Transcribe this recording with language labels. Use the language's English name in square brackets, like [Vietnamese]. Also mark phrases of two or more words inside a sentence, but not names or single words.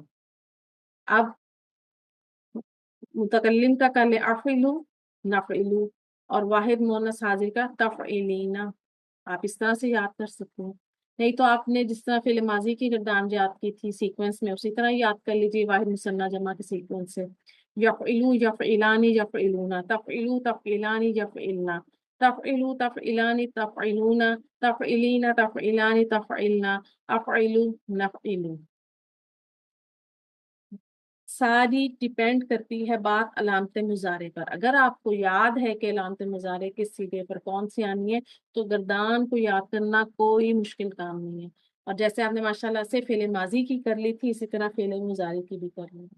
[Urdu] اب متکلم کا کر لیں [Arabic] افعلو، نفعلو، [Urdu] اور واحد مؤنث حاضر کا تفعلینا۔ آپ اس طرح سے یاد کر سکتے ہیں، نہیں تو آپ نے جس طرح فعل ماضی کی گردان یاد کی تھی سیکوینس میں، اسی طرح یاد کر لیجیے واحد مثنیٰ جمع کے سیکوینس سے، یفعلو، [Arabic] یفعلانی، یفعلونا، تفعلو، تفعلانی، یفعلنا، تفعلو، تفعلانی، تفعلونا، تفعلینا، تفعلانی، تفعلنا، افعلو، نفعلو۔ [Urdu] ساری ڈیپینڈ کرتی ہے بات علامت مضارع پر۔ اگر آپ کو یاد ہے کہ علامت مضارع کس صیغے پر کون سی آنی ہے تو گردان کو یاد کرنا کوئی مشکل کام نہیں ہے، اور جیسے آپ نے ماشاءاللہ سے فعل ماضی کی کر لی تھی، اسی طرح فعل مضارع کی بھی کر لیجیے۔